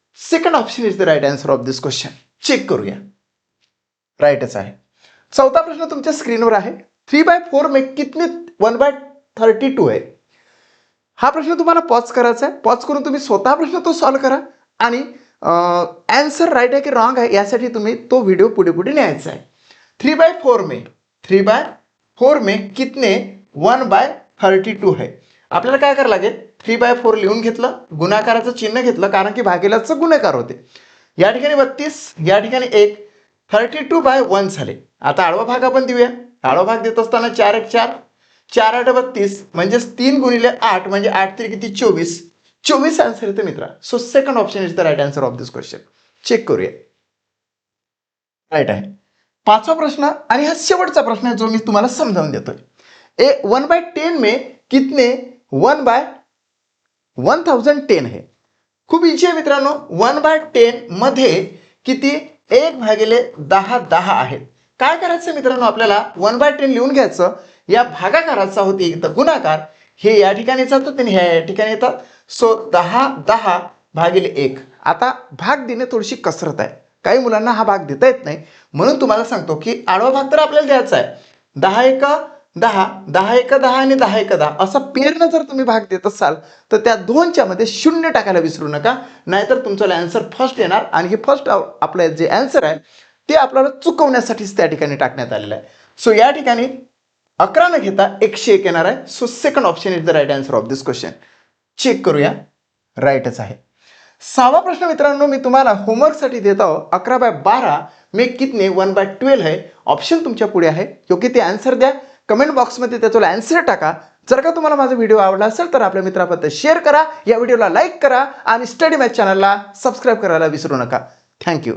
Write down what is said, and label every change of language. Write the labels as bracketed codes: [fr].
[en] Second option is the right answer of this question. [mr] Check करूया, राईटच आहे. चौथा प्रश्न तुमच्या स्क्रीनवर आहे. 3/4 [hi] में कितने 1/32 है. [mr] हा प्रश्न तुम्हाला पॉज करायचा आहे. पॉज करून तुम्ही स्वतः प्रश्न तो सॉल्व्ह करा आणि आन्सर राईट आहे की रॉंग आहे यासाठी तुम्ही तो व्हिडिओ पुढे न्यायचा आहे. [hi] 3/4 में कितने 1/32 है. [mr] आपल्याला काय करायला लागेल 3/4 लिहून घेतलं, गुणाकाराचं चिन्ह घेतलं कारण की भागिलेचं गुणाकार होते. या ठिकाणी 32 या ठिकाणी 1 32/1 झाले. आता आडवा भाग आपण देऊया. आडवा भाग देत असताना 4 1 4 4 8 32 म्हणजेच 3 गुणिले 8 म्हणजे 8 3 किती 24 आन्सर येते मित्रा. [en] So second option is the right answer of this question. [mr] Check करूया, राईट आहे. 5वा प्रश्न आणि हा शेवटचा प्रश्न आहे जो मी तुम्हाला समजावून देतोय. [hi] 1/10 में कितने 1/1010 है. [mr] खूप इझी आहे मित्रांनो. 1/10 मध्ये किती 1/10 आहेत. काय करायचं मित्रांनो आपल्याला 1/10 लिहून घ्यायचं. या भागाकाराचा होती तर गुणाकार हे या ठिकाणी जातात आणि ह्या ठिकाणी येतात. सो 10/1. आता भाग देणे थोडीशी कसरत आहे. काही मुलांना हा भाग देता येत नाही म्हणून तुम्हाला सांगतो की आडवा भाग तर आपल्याला द्यायचा आहे. 10 1 10 10 1 10 आणि 10 1 10 असा पेरनं जर तुम्ही भाग देत असाल तर त्या दोनच्या मध्ये 0 टाकायला विसरू नका, नाहीतर तुमचं आन्सर फर्स्ट येणार आणि हे फर्स्ट आपलं जे आन्सर आहे ते आपल्याला चुकवण्यासाठीच त्या ठिकाणी टाकण्यात आलेलं आहे. सो या ठिकाणी 11 न घेता 101 येणार आहे. [en] So second option is the right answer of this question. [mr] Check करूया, राईटच आहे. 6वा प्रश्न मित्रांनो मी तुम्हाला होमवर्कसाठी देत आहो. [hi] 11/12 में कितने 1/12 है. [mr] ऑप्शन तुमच्या पुढे आहे, योग्य ते आन्सर द्या. कमेंट बॉक्समध्ये त्याचा आन्सर टाका. जर का तुम्हाला माझा व्हिडिओ आवडला असेल तर आपल्या मित्रापर्यंत शेअर करा, या व्हिडिओला लाईक करा आणि स्टडी मॅथ चॅनलला सबस्क्राईब करायला विसरू नका. थँक्यू.